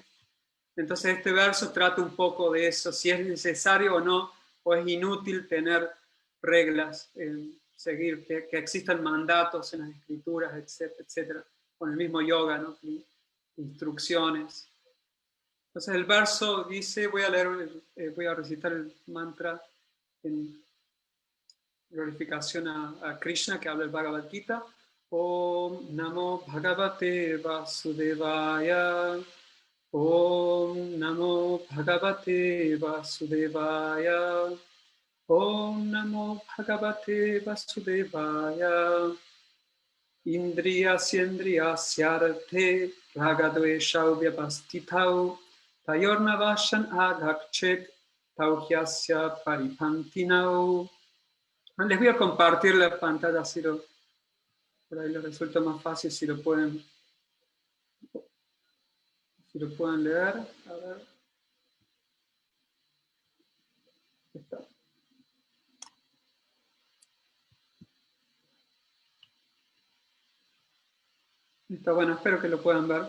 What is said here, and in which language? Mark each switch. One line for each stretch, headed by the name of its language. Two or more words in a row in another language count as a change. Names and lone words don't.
Spanish: Entonces este verso trata un poco de eso, si es necesario o no, o es inútil tener reglas, seguir, que existan mandatos en las escrituras, etcétera, etcétera. Con el mismo yoga, ¿no? Instrucciones. Entonces el verso dice, voy a recitar el mantra en glorificación a Krishna, que habla el Bhagavad Gita.
Sanskrit: ॐ नमो भगवते वासुदेवाय. ॐ नमो भगवते वासुदेवाय. ॐ नमो भगवते वासुदेवाय. इन्द्रियस्यार्थे रागद्वेष व्यपस्थितौ तयोर्नवशन् अगक्छेत् तौह्यस्य परिपन्तिनौ.
Spanish: Les voy a compartir la pantalla, por ahí les resulta más fácil si lo pueden leer. A ver. Está. Está bueno, espero que lo puedan ver.